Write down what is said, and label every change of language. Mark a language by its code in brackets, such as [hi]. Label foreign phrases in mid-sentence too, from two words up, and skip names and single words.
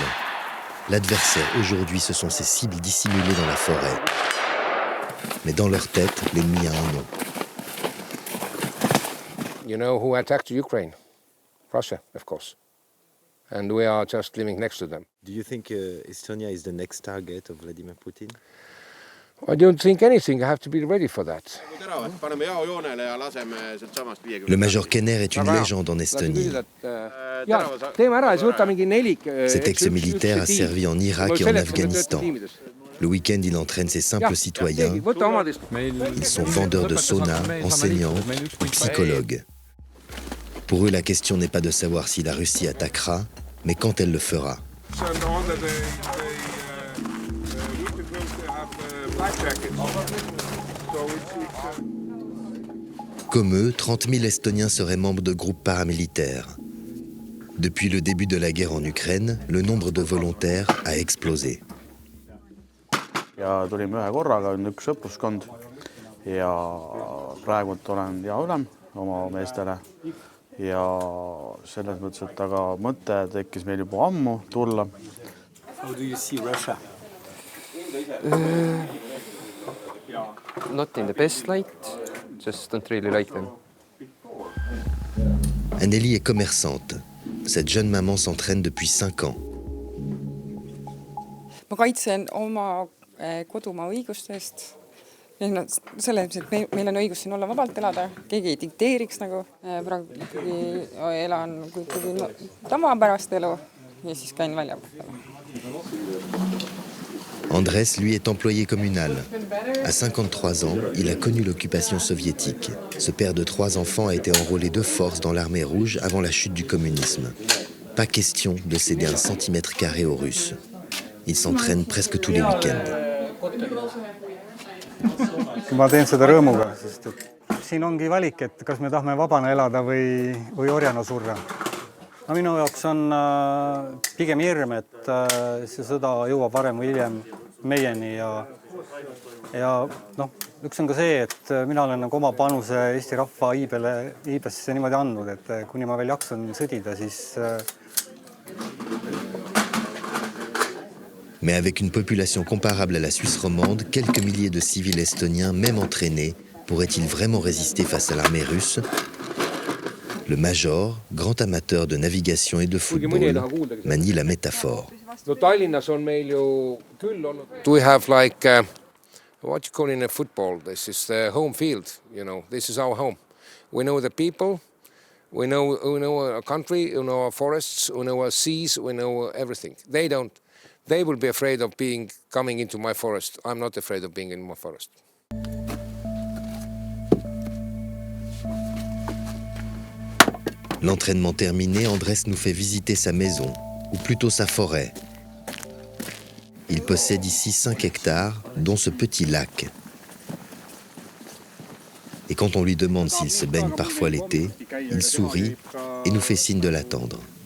[fr] L'adversaire aujourd'hui, ce sont ces cibles dissimulées dans la forêt. Mais dans leur tête, l'ennemi a un nom. [en] You know who attacked Ukraine? Russia, of course. And we are just living next to them. Do you think Estonia is the next target of Vladimir Putin? I don't think anything. I have to be ready for that. [fr] Le major Kenner est une légende en Estonie. Cet ex-militaire a servi en Irak et en Afghanistan. Le week-end, il entraîne ses simples citoyens. Ils sont vendeurs de sauna, enseignants ou psychologues. Pour eux, la question n'est pas de savoir si la Russie attaquera, mais quand elle le fera. Comme eux, 30 000 Estoniens seraient membres de groupes paramilitaires. Depuis le début de la guerre en Ukraine, le nombre de volontaires a explosé. [et] Ja tulime ühe korraga, on üks õppuskond ja praegu olen hea ülem oma meestele ja selles mõttes, et aga mõte tekkis meil juba ammu tulla. [en] How do you see Russia? Not in the best light, just don't really like them. [fr] Anneli est commerçante. Cette jeune maman s'entraîne depuis 5 ans. [et] Ma kaitsen oma kodumaa õiguste eest. Selles, et meil on õigus siin olla vabalt elada, keegi ei dikteeriks nagu. Praegu elan ikkagi tavapärast elu ja siis käin välja. [fr] Andrés, lui, est employé communal. À 53 ans, il a connu l'occupation soviétique. Ce père de 3 enfants a été enrôlé de force dans l'armée rouge avant la chute du communisme. Pas question de céder 1 centimètre carré aux Russes. Il s'entraîne presque tous les week-ends. [et] Ma teen seda rõõmuga, sest et siin ongi valik, et kas me tahame vabana elada või orjana surra. No, minu jaoks on pigem hirm, et see sõda jõuab varem või hiljem meieni ja noh, üks on ka see, et mina olen nagu oma panuse Eesti rahva iibesse niimoodi andnud, et kuni ma veel jaksun sõdida, siis [fr] Mais avec une population comparable à la Suisse romande, quelques milliers de civils estoniens, même entraînés, pourraient-ils vraiment résister face à l'armée russe? Le major, grand amateur de navigation et de football, manie la métaphore. [en] Do we have like, what you call in a football, this is the home field, you know, this is our home. We know the people, we know our country, we know our forests, we know our seas, we know everything. They will be afraid of coming into my forest. I'm not afraid of being in my forest. [fr] L'entraînement terminé, Andrés nous fait visiter sa maison, ou plutôt sa forêt. Il possède ici 5 hectares, dont ce petit lac. Et quand on lui demande s'il se baigne parfois l'été, il sourit et nous fait signe de l'attendre.